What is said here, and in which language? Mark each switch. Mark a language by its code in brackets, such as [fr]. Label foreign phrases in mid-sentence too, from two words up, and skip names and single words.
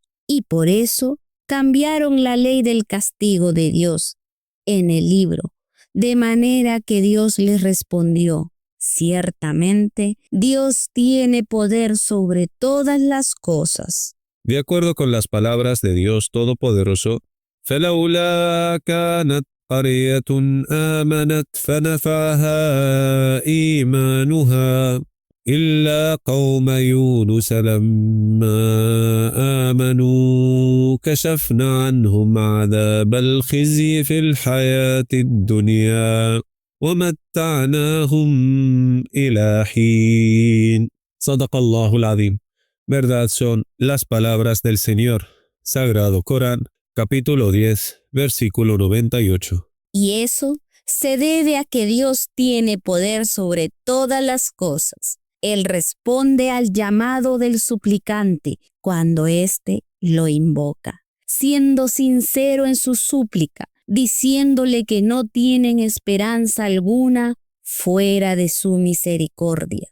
[es] Y por eso cambiaron la ley del castigo de Dios en el libro, de manera que Dios les respondió: ciertamente, Dios tiene poder sobre todas las cosas. De acuerdo con las palabras de Dios Todopoderoso, [ar] فَلَوْلَا كَانَتْ قَرْيَةٌ آمَنَتْ فَنَفَعَهَا إِيمَانُهَا إِلَّا قَوْمَ يُونُسَ لَمَّا آمَنُوا كَشَفْنَا عَنْهُمْ عَذَابَ الْخِزْيِ فِي الْحَيَاةِ الدُّنْيَا وَمَتَّعْنَاهُمْ إِلَى حِينٍ. صدق الله العظيم. [es] Verdad son las palabras del Señor. Sagrado Corán, capítulo 10, versículo 98. Y eso se debe a que Dios tiene poder sobre todas las cosas. Él responde al llamado del suplicante cuando éste lo invoca, siendo sincero en su súplica, diciéndole que no tienen esperanza alguna fuera de su misericordia.